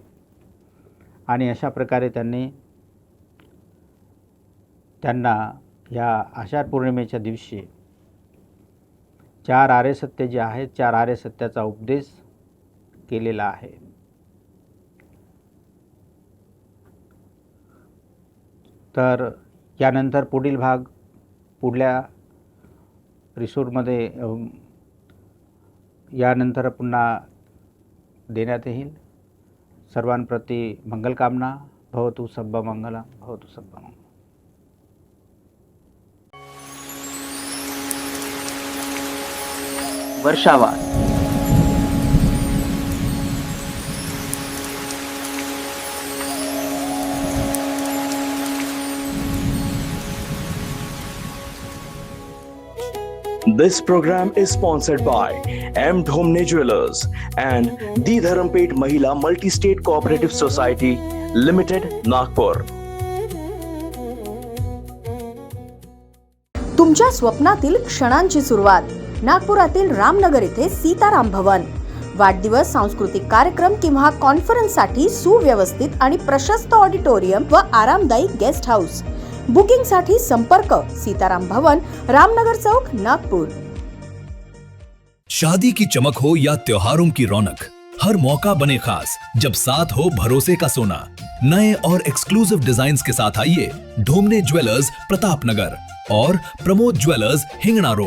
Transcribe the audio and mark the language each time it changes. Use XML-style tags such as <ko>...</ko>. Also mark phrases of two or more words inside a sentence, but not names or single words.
<mr>आणि अशा प्रकारे त्यांना या आषाढ पौर्णिमेच्या दिवशी 4 आर्य सत्य जे आहेत, 4 आर्य सत्याचा उपदेश केलेला आहे. तर यानंतर पुढील भाग पुढल्या रिसोर्टमध्ये यानंतर पुन्हा देण्यात येईल. सर्वांप्रती मंगलकामना.</mr> <pi>भवतु सब्बा मंगलम, भवतु सब्बा मंगलम.</pi> <mr>वर्षावास</mr> <en>This program is sponsored by M. Dhomne Jewelers and The Dharampet Mahila Multi-State Cooperative Society Limited, Nagpur.</en> <mr>तुमच्या स्वप्नातील क्षणांची सुरुवात नागपुरातील रामनगर येथे सीताराम भवन. वाढदिवस, सांस्कृतिक कार्यक्रम किंवा कॉन्फरन्ससाठी सुव्यवस्थित आणि प्रशस्त ऑडिटोरियम व आरामदायी गेस्ट हाऊस. बुकिंगसाठी संपर्क सीताराम भवन, रामनगर चौक, नागपुर।</mr> <hi>शादी की चमक हो या त्योहारों की रौनक, हर मौका बने खास जब साथ हो भरोसे का सोना। नए और</hi> <en>exclusive designs</en> <hi>के साथ आइए ढोमने ज्वेलर्स प्रतापनगर और प्रमोद ज्वेलर्स हिंगणा रोड।</hi>